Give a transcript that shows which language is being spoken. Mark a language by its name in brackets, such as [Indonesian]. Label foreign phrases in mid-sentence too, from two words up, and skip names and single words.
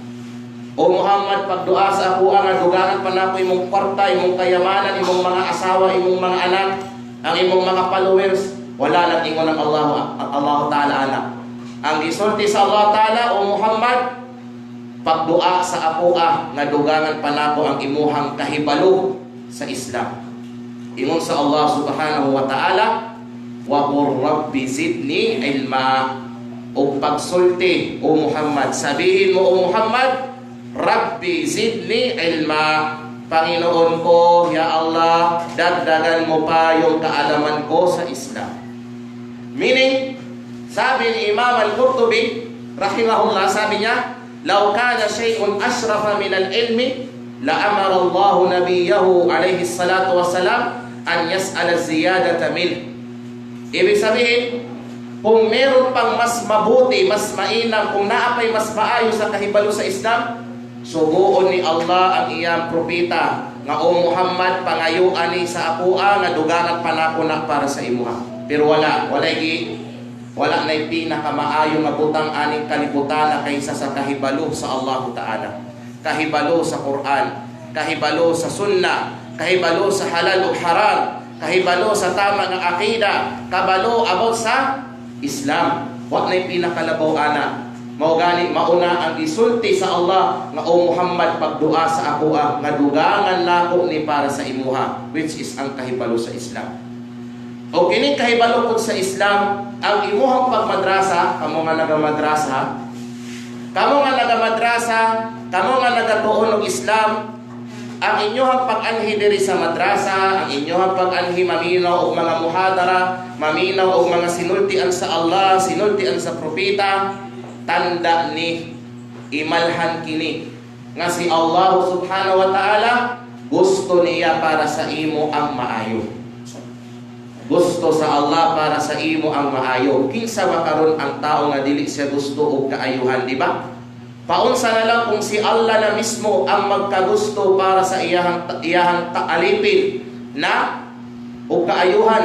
[Cebuano] O Muhammad, pagdua sa apoa nga dugangan pa nako imong kwarta, imong kayamanan, imong mga asawa, imong mga anak, ang imong mga followers. Wala nang ingon ng Allah Ta'ala anak. Ang gisulti sa Allah Ta'ala, o Muhammad, pagdua sa apoa nga dugangan pa nako ang imuhang kahibalo sa Islam. Ingon sa Allah [Arabic] سبحانه وتعالى, وقل رب زدني علما. [Cebuano] O pagsulti, o Muhammad, [Filipino] sabihin mo, o Muhammad, [Arabic] رب زدني علما. [Filipino] Panginoon ko, ya Allah, dagdagan mo pa yung kaalaman ko sa Islam. Meaning, sabi ni Imam al-Qurtubi rahimahullah, sabi niya, [Arabic] لو كان شيء أشرف من العلم لأمر الله نبيه عليه الصلاة والسلام أن يسأل زيادة من. [Filipino] Ibig sabihin, kung meron pang mas mabuti, mas mainam, [Cebuano] kung naapay mas maayos sa kahibalo sa Islam, suguon ni Allah ang iyang propeta nga, o Muhammad, pangayuan ni sa apoa nga dugangan pa nako na para sa imuha. Pero wala Wala na'y pinakamaayo nga butang aning kalibutan kaysa sa kahibalo sa Allah Ta'ala. Kahibalo sa Quran, kahibalo sa Sunnah, kahibalo sa halal o haram, kahibalo sa tama nga akida, kabalo about sa Islam. Wa na'y pinakalabaw ana. Mao gani mauna ang isulti sa Allah nga o Muhammad pagdua sa ako nga dugangan nako ni para sa imuha, [English] which is [Cebuano] ang kahibalo sa Islam. O kining kahibalo pud sa Islam ang imuhang pagmadrasa, kamo nga nagamadrasa, kamo nga nagamadrasa, kamo nga nagatuon og Islam, ang inyong pag-anhi diri sa madrasa, ang inyong pag-anhi maminaw og mga muhadara, maminaw og mga sinultian sa Allah, sinultian sa propeta, tanda ni imalhan kini nga si Allah [Arabic] سبحانه وتعالى [Cebuano] gusto niya para sa imo ang maayo. Gusto sa Allah para sa imo ang maayo. Kinsa makaron ang tao nga dili siya gusto og kaayuhan, di ba? Paunsa na lang kung si Allah na mismo ang magkagusto para sa iyahang alipin na o kaayuhan.